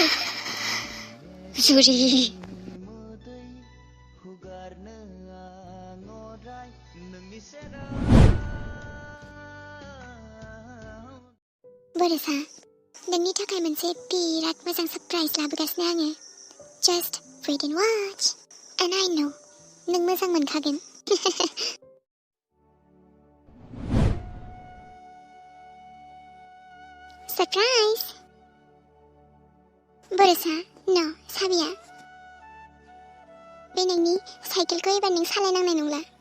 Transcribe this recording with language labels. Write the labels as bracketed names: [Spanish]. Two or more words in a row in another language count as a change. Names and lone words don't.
[Bodo] जुरि बरसा नोंनि थाखाय मोनसे बिराद मोजां सरप्राइज लाबोगासिनो आङो [English] just wait and watch and I know [Bodo] नों मोजां मोनखागोन सरप्राइज बरसा न साबिया बे नोंनि साइकेलखौ एबार नों सालायनांनाय नंला